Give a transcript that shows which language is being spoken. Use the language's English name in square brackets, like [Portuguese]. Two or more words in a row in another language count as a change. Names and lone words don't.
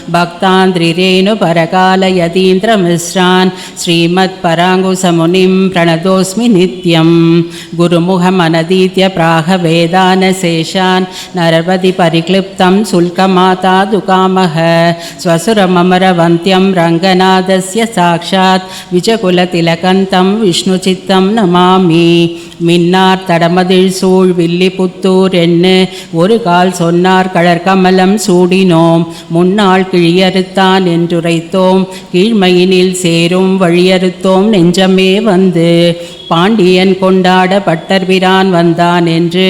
[Sanskrit] भक्तान्द्रिरेणुपरकालयतीन्द्रमिश्रान् श्रीमत्पराङ्कुशमुनिं प्रणतोऽस्मि नित्यं गुरुमुखमनदीत्य प्राहवेदानशेषान् नरपतिपरिक्लिप्तं शुल्कमातादुकामः स्वसुरममरवन्त्यं रङ्गनाथस्य साक्षात् विजकुलतिलकन्तं विष्णुचित्तं नमामि [Tamil] மின்னார் தடமதில் சூழ் வில்லிபுத்தூர் என்ன ஒரு கால் சொன்னார் கழற்கமலம் சூடினோம் முன்னாள் கிழியறுத்தான் என்றுரைத்தோம் கீழ்மையினில் சேரும் வழியறுத்தோம் நெஞ்சமே வந்து பாண்டியன் கொண்டாட பட்டர்பிரான் வந்தான் என்று